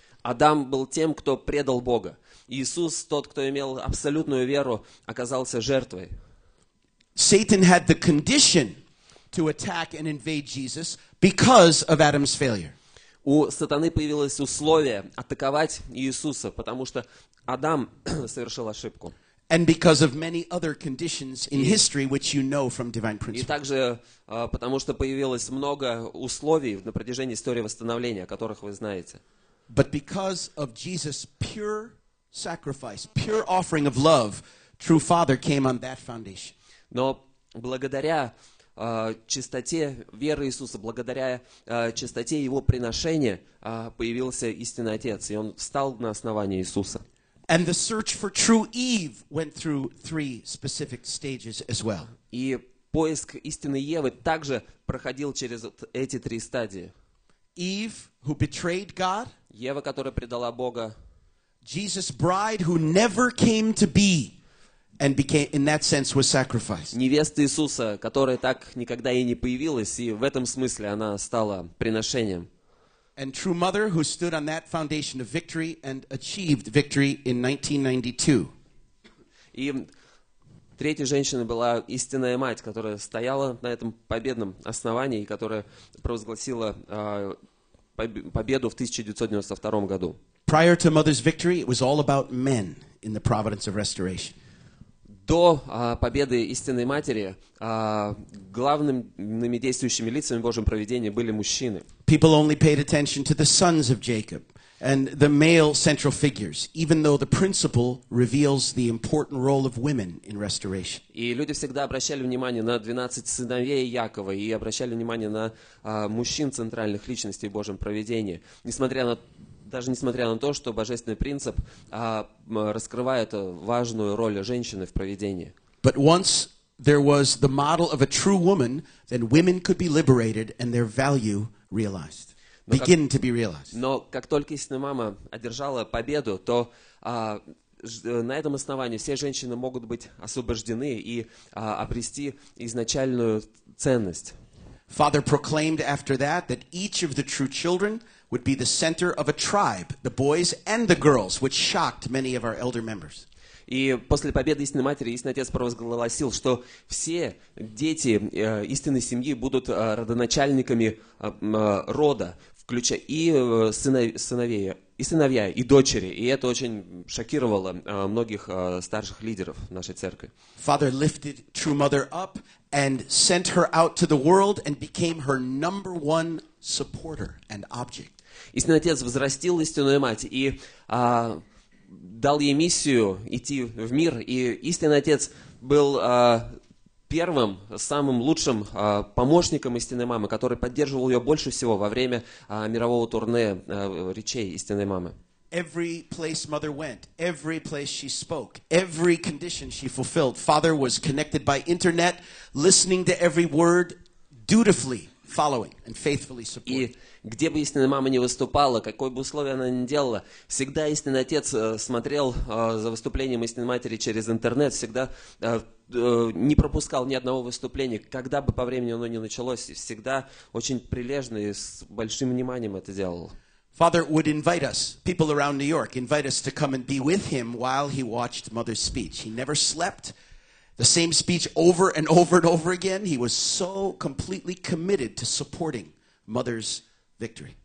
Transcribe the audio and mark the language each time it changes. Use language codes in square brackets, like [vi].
[ru] Адам был тем, кто предал Бога. Иисус, тот, кто имел абсолютную веру, оказался жертвой. [en] Satan had the condition to attack and invade Jesus because of Adam's failure. [ru] у сатаны появилось условие атаковать Иисуса, потому что Адам совершил ошибку. [en] And because of many other conditions in history which you know from divine [ru] И [en] principle. [ru] также потому что появилось много условий на протяжении истории восстановления, о которых вы знаете. [en] But because of Jesus' pure sacrifice, pure offering of love, true Father came on that foundation. [ru] Но благодаря чистоте веры Иисуса, благодаря чистоте Его приношения появился истинный Отец, и Он встал на основании Иисуса. [en] And the search for true Eve went through 3 specific stages as well. [ru] И поиск истинной Евы также проходил через эти 3 стадии. [en] Eve, who betrayed God. [ru] Ева, которая предала Бога. [en] Jesus' bride, who never came to be and became, in that sense, was sacrificed. [ru] Невеста Иисуса, которая так никогда и не появилась, и в этом смысле она стала приношением. [en] And true mother, who stood on that foundation of victory and achieved victory in 1992. [ru] И третьей женщиной была истинная мать, которая стояла на этом победном основании и которая провозгласила победу в 1992 году. [en] Prior to mother's victory, it was all about men in the providence of restoration. [ru] До победы истинной матери главными действующими лицами в Божьем провидении были мужчины. [en] People only paid attention to the sons of Jacob and the male central figures, even though the principle reveals the important role of women in restoration. [ru] И люди всегда обращали внимание на 12 сыновей Якова и обращали внимание на мужчин центральных личностей в Божьем провидении, даже несмотря на то, что божественный принцип раскрывает важную роль женщины в провидении. [en] But once there was the model of a true woman, then women could be liberated and their value realized, begin to be realized. [ru] Но как только истинная мама одержала победу, то на этом основании все женщины могут быть освобождены и обрести изначальную ценность. [en] Father proclaimed after that each of the true children would be the center of a tribe, the boys and the girls, which shocked many of our elder members. [ru] И после победы истинной матери истинный отец провозгласил, что все дети истинной семьи будут родоначальниками рода, включая и сыновья, и дочери. И это очень шокировало многих старших лидеров нашей церкви. [en] Father lifted true mother up and sent her out to the world and became her number one supporter and object. [ru] Истинный отец возрастил истинную мать и дал ей миссию идти в мир. И истинный отец был первым, самым лучшим помощником истинной мамы, который поддерживал ее больше всего во время мирового турне речей истинной мамы. [en] Every place mother went, every place she spoke, every condition she fulfilled, Father was connected by internet, listening to every word, dutifully following and faithfully supporting. [ru] И где бы истинная мама не выступала, какое бы условие она ни делала, всегда истинный отец смотрел за выступлением истинной матери через интернет, всегда не пропускал ни одного выступления, когда бы по времени оно ни началось, всегда очень прилежно и с большим вниманием это делал. [en] Father would invite us, people around New York, invite us to come and be with him while he watched mother's speech. He never slept. The same speech over and over and over again. He was so completely committed to supporting mother's victory.